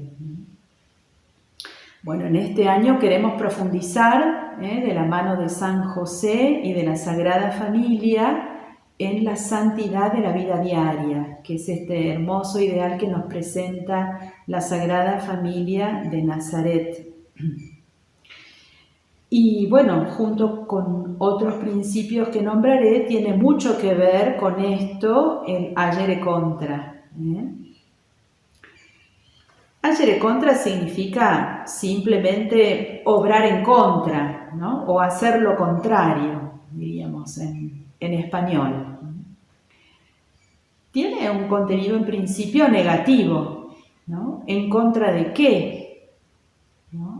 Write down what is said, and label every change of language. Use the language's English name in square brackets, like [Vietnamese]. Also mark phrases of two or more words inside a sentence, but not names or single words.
[Spanish] Bueno, en este año queremos profundizar de la mano de San José y de la Sagrada Familia en la santidad de la vida diaria, que es este hermoso ideal que nos presenta la Sagrada Familia de Nazaret. Y bueno, junto con otros principios que nombraré, tiene mucho que ver con esto el [Latin] agere contra. Agere contra [Spanish] significa simplemente obrar en contra, ¿no? O hacer lo contrario, diríamos en español. Tiene un contenido en principio negativo, ¿no? ¿En contra de qué? ¿No?